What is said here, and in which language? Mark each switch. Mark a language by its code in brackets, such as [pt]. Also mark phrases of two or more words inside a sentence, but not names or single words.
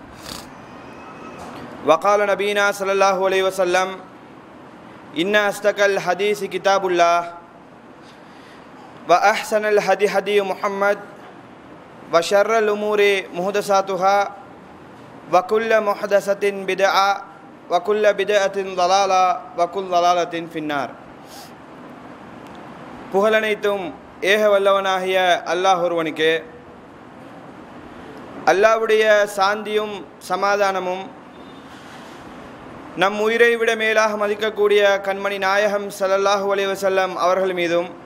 [ar] وقال نبينا صلى الله عليه وسلم إن أصدق الحديث كتاب الله وأحسن الهدي هدي محمد وشر الأمور محدثاتها وكل محدثة بدعة وكل بدعة ضلالة وكل ضلالة في النار. [ta] புகழனைத்தும் ஏக வல்லவனாகிய அல்லாஹ் ஒருவனுக்கே, அல்லாஹ்வுடைய சாந்தியும் சமாதானமும் நம் உயிரை விட மேலாக மதிக்கக்கூடிய கண்மணி நாயகம் [ar] صلى الله عليه وسلم [ta] அவர்கள் மீதும்